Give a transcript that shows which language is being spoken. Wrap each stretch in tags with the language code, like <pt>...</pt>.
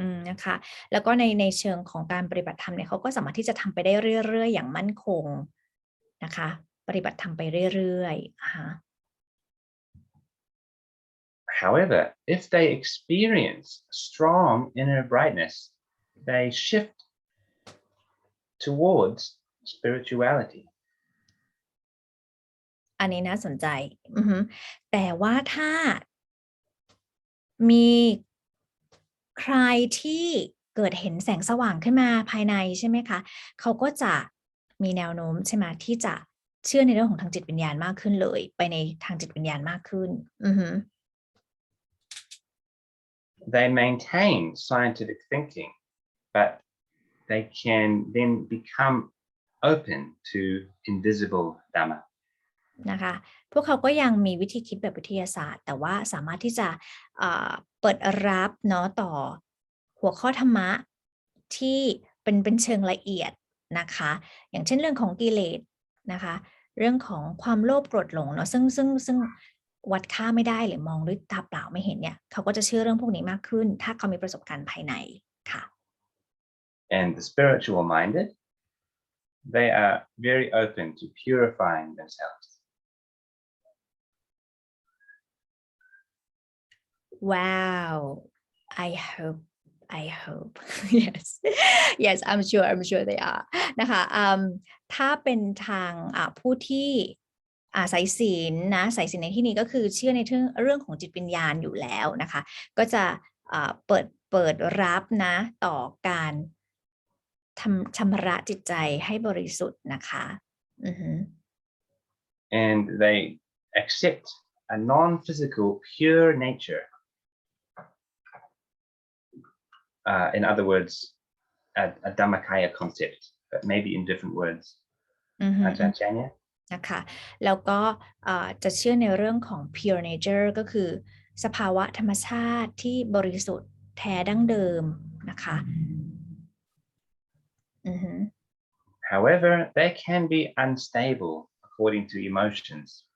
<th>นะคะแล้วก็ในเชิงของการปฏิบัติธรรมเนี่ยเขาก็สามารถที่จะทำไปได้เรื่อยๆอย่างมั่นคงนะคะปฏิบัติธรรมไปเรื่อยๆ</th> <en>However, if they experience strong inner brightness, they shift towards spirituality.</en> <th>อันนี้น่าสนใจแต่ว่าถ้ามีใครที่เกิดเห็นแสงสว่างขึ้นมาภายในใช่ไหมคะเขาก็จะมีแนวโน้มใช่ไหมที่จะเชื่อในเรื่องของทางจิตวิญญาณมากขึ้นเลยไปในทางจิตวิญญาณมากขึ้น</th> <en>They maintain scientific thinking, but they can then become open to invisible Dhamma.</en> <th>นะคะพวกเขาก็ยังมีวิธีคิดแบบวิทยาศาสตร์แต่ว่าสามารถที่จะเปิดรับเนาะต่อหัวข้อธรรมะที่เป็นเชิงละเอียดนะคะอย่างเช่นเรื่องของกิเลสนะคะเรื่องของความโลภโกรธหลงเนาะซึ่งวัดค่าไม่ได้หรือมองด้วยตาเปล่าไม่เห็นเนี่ยเขาก็จะเชื่อเรื่องพวกนี้มากขึ้นถ้าเขามีประสบการณ์ภายในค่ะ</th> <en>And the spiritual minded, they are very open to purifying themselves. Wow, I hope yes I'm sure they are</en> <th>นะคะถ้าเป็นทางผู้ที่ สายศีลนะสายศีลในที่นี้ก็คือเชื่อในเรื่องของจิตวิญญาณอยู่แล้วนะคะก็จะเปิดรับนะต่อการชำระจิตใจให้บริสุทธิ์นะคะ</th> <en>and they accept a non-physical pure nature in other words a Dhammakaya concept but maybe in different words อาจารย์ชัญญะ</en> <th>นะคะแล้วก็จะเชื่อในเรื่องของ pure nature ก็คือสภาวะธรรมชาติที่บริสุทธิ์แท้ดั้งเดิมนะคะ</th> <en>However, they can be unstable according to emotions.</en>